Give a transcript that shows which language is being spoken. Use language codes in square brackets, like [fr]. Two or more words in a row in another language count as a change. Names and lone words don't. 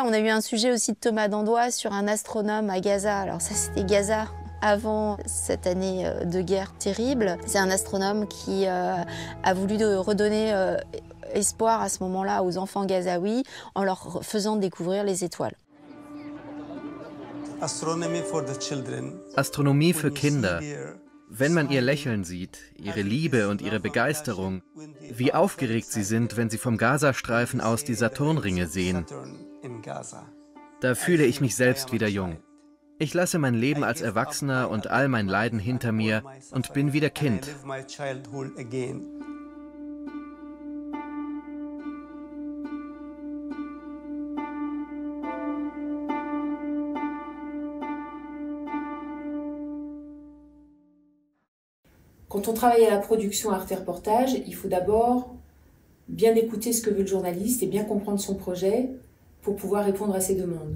[fr] On a eu un sujet aussi de Thomas Dandois sur un astronome à Gaza. Alors ça c'était Gaza avant cette année de guerre terrible. C'est un astronome qui a voulu redonner espoir à ce moment-là aux enfants gazaouis en leur faisant découvrir les étoiles. [de] Astronomie für Kinder. Wenn man ihr Lächeln sieht, ihre Liebe und ihre Begeisterung, wie aufgeregt sie sind, wenn sie vom Gazastreifen aus die Saturnringe sehen, da fühle ich mich selbst wieder jung. Ich lasse mein Leben als Erwachsener und all mein Leiden hinter mir und bin wieder Kind. [fr] Quand on travaille à la production Arte Reportage, il faut d'abord bien écouter ce que veut le journaliste et bien comprendre son projet pour pouvoir répondre à ses demandes.